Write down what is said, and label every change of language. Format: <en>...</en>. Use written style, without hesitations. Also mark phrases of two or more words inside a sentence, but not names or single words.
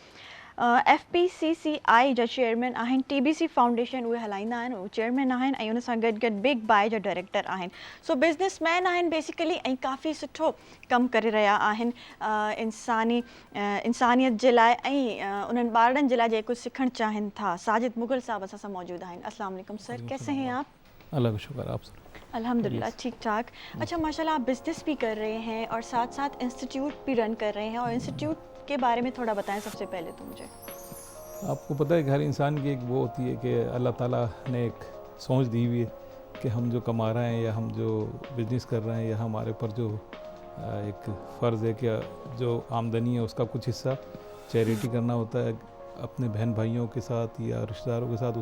<sd>FPCCI जा चेयरमैन आहिनि, TBC फाउंडेशन उहे हलाईंदा आहिनि, उहे चेयरमैन आहिनि ऐं उन सां गॾु गॾु बिग बाय जा डायरेक्टर आहिनि। सो बिज़नेसमैन आहिनि बेसिकली ऐं काफ़ी सुठो कमु करे रहिया आहिनि इंसानियत जे लाइ ऐं उन्हनि ॿारनि जे लाइ जेको सिखणु चाहिनि था। साजिद मुग़ल साहब असां सां मौजूद आहिनि।</sd> <ar>السلام عليكم</ar> <ur>سر، کیسے ہیں آپ? اللہ کا شکر، آپ سناؤ? الحمدللہ ٹھیک ٹھاک۔ اچھا ماشاءاللہ، آپ بزنس بھی کر رہے ہیں اور ساتھ ساتھ انسٹیٹیوٹ بھی رن کر رہے ہیں، اور انسٹیٹیوٹ کے بارے میں تھوڑا بتائیں سب سے پہلے تو مجھے. آپ کو پتا ہے کہ ہر انسان کی ایک وہ ہوتی ہے کہ اللہ تعالیٰ نے ایک سوچ دی ہوئی ہے کہ ہم جو کما رہے ہیں یا ہم جو بزنس کر رہے ہیں یا ہمارے اوپر جو ایک فرض ہے کہ جو آمدنی ہے اس کا کچھ حصہ چیریٹی کرنا ہوتا ہے اپنے بہن بھائیوں کے ساتھ یا رشتہ داروں کے ساتھ.</ur>